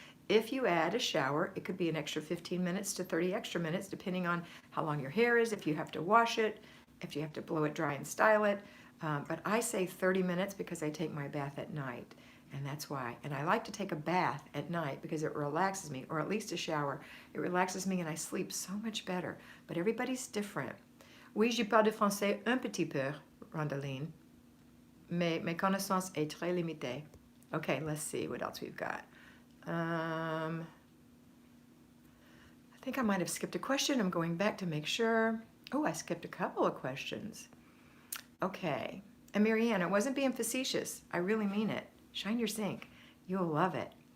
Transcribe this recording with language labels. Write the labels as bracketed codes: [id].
[en] If you add a shower, it could be an extra 15 minutes to 30 extra minutes, depending on how long your hair is, if you have to wash it, if you have to blow it dry and style it. But I say 30 minutes because I take my bath at night, and that's why. And I like to take a bath at night because it relaxes me, or at least a shower. It relaxes me and I sleep so much better. But everybody's different. [fr] Oui, je parle de français un petit peu, Rondeline. Mais mes connaissances est très limitée. [en] Okay, let's see what else we've got. I think I might have skipped a question. I'm going back to make sure. Oh, I skipped a couple of questions. Okay. And Marianne, I wasn't being facetious. I really mean it. Shine your sink. You'll love it.